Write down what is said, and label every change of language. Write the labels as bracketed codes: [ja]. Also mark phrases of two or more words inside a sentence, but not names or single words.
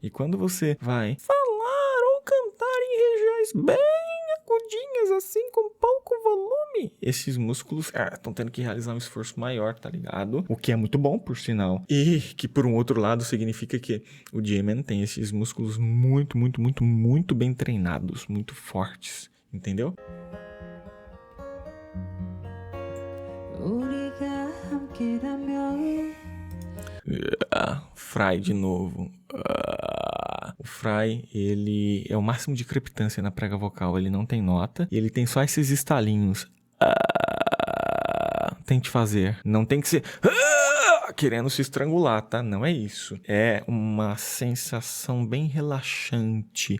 [pt] E quando você vai falar ou cantar em regiões bem agudinhas, assim, com pouco volume, esses músculos estão tendo que realizar um esforço maior, tá ligado? O que é muito bom, por sinal. E que, por um outro lado, significa que o G-Man tem esses músculos muito bem treinados, muito fortes, entendeu? [ko] 우리가 함께라면 [pt] Fry de novo. O Fry, ele é o máximo de crepitância na prega vocal. Ele não tem nota e ele tem só esses estalinhos. Tente fazer. Não tem que ser querendo se estrangular, tá? Não é isso. É uma sensação bem relaxante.